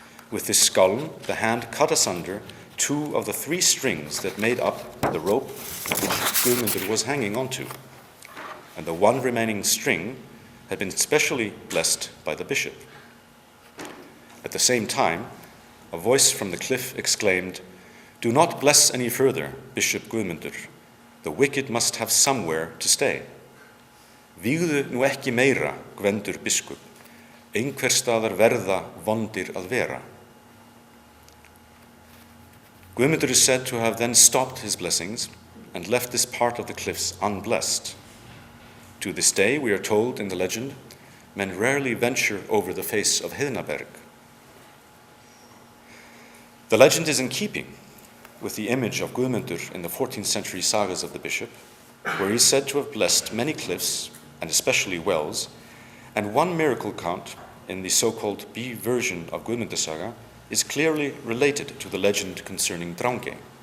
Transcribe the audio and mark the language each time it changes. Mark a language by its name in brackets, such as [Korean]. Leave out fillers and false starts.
[English] With this skálm, the hand cut asunder 2 of the 3 strings that made up the rope which Guðmundr was hanging onto, and the 1 remaining string had been specially blessed by the bishop. At the same time, a voice from the cliff exclaimed, "Do not bless any further, Bishop Guðmundr. The wicked must have somewhere to stay. [Icelandic] Vígðu nú ekki meira, Gvendur biskup. Einhvers staðar verða vondir að vera." [English] Guðmundr is said to have then stopped his blessings and left this part of the cliffs unblessed. To this day, we are told in the legend, men rarely venture over the face of Heiðnaberg. The legend is in keeping with the image of Guðmundr in the 14th century Sagas of the bishop, where he is said to have blessed many cliffs, and especially wells, and one miracle account in the so-called B version of Guðmundr Saga is clearly related to the legend concerning Drangey.